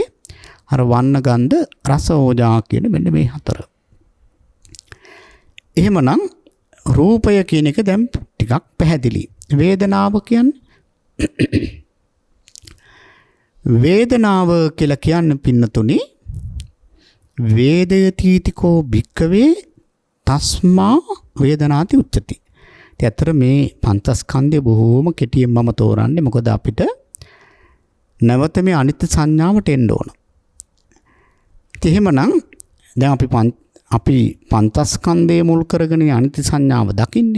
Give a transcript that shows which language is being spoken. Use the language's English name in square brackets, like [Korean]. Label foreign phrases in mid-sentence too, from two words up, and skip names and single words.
[Sinhala] අර වන්න ගන්ධ රස ඕජා කියන මෙන්න මේ හතර. එහෙමනම් රූපය කියන එක දැන් ටිකක් පැහැදිලි. වේදනාව කියන්නේ වේදනාව කියලා කියන්නේ පින්නතුනේ [Pali] වේදයතිතිකෝ භික්ඛවේ තස්මා වේදනාති උච්චති. [Sinhala] ඇත්තට මේ පංචස්කන්ධය බොහෝම කෙටියෙන් මම තෝරන්නේ. මොකද අපිට නැවත මේ අනිත්‍ය සංඥාවට එන්න ඕන. එහෙමනම් දැන් අපි පංචස්කන්ධය මුල් කරගෙන අනිත්‍ය සංඥාව දකින්නේ.